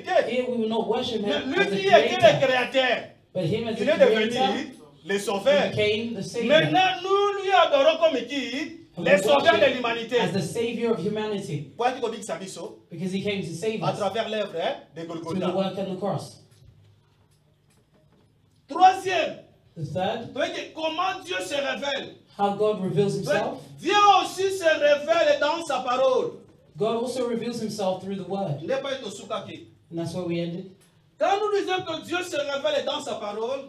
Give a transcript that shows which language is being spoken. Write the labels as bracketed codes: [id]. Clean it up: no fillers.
[en] Here we will not worship him as the creator, but him as the creator. [fr] Le sauveur. [en] Became the savior. [fr] Maintenant, nous lui adorons comme qui? Le sauveur de l'humanité. [en] As the savior of humanity. Because he came to save us. [fr] À travers l'œuvre de Golgotha. [en] Through the work on the cross. [fr] Troisième. [en] The third. [fr] Comment Dieu se révèle? [en] How God reveals himself. [fr] Dieu aussi se révèle dans sa parole. [en] God also reveals himself through the word. And that's where we ended. [fr] Quand nous disons que Dieu se révèle dans sa parole,